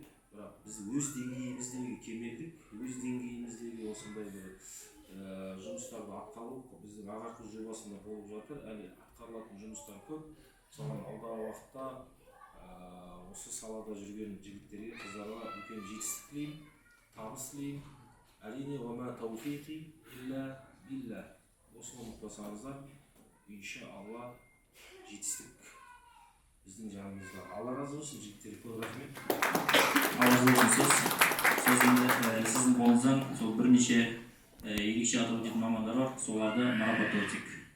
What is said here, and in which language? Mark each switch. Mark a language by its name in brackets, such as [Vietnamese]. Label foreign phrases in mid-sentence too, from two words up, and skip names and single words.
[Kazakh] Бірақ біз өз деңгейіміздегі кемелдік, өз деңгейіміздегі осындай бір жұмыстарды атқару біздің ағарту жобасында болып жатыр. Әлі атқарылатын жұмыстар көп. Соған алдағы уақытта осы салада жүрген жігіттерге, қыздарға үлкен жетістік тілеймін, табыс тілеймін. [Arabic] Әрине وما توفيقي إلا بالله. [Kazakh] Осыны ұмытпасаңыздар, иншалла жетістік біздің жанымызда. Алла разы болсын жігіттер, көп рахмет. Алла разы болсын. Сөзінде сіздің қолыңыздан сол бірнеше ерекше атап өтетін мамандар бар, соларды марапаттау етсек.